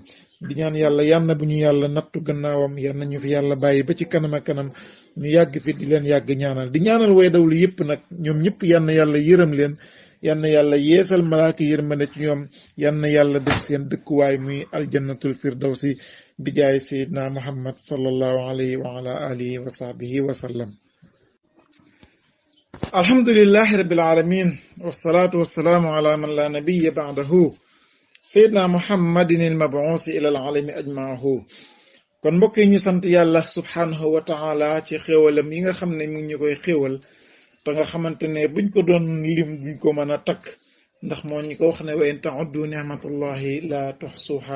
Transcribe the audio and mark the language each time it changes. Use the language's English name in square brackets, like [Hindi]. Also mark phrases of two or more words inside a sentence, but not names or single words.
[Wolof] di ñaan yàlla bu ñu yàlla nattu gannaawam, yal na ñu fi yàlla bàyyi ba ci kanam ak kanam, ñu yàgg fi di leen yàgg ñaanal. di ñaanal way dawlu yëpp nag, ñoom ñëpp yal na yàlla yërëm leen, yal na yàlla yeesal malaaka yërmande ci ñoom, yal na yàlla def seen dëkkuwaay muy [Arabic] الجنة الفردوس [Wolof] bi jaay Seydina Muhammad [Arabic] صلى الله عليه وعلى آله وصحبه وسلم. الحمد لله رب العالمين والصلاة والسلام على من لا نبي بعده سيدنا محمد المبعوث إلى العالم أجمعه. [Wolof] kon mbokk yi ñu sant yàlla [Arabic] سبحانه وتعالى [Wolof] ci xéewalam yi nga xam ne mu ngi ñu koy xéewal, te nga xamante ne buñ ko doon lim duñ ko mën a takk, ndax moo ñu ko wax ne [Arabic] وإن تعدوا نعمة الله لا تحصوها.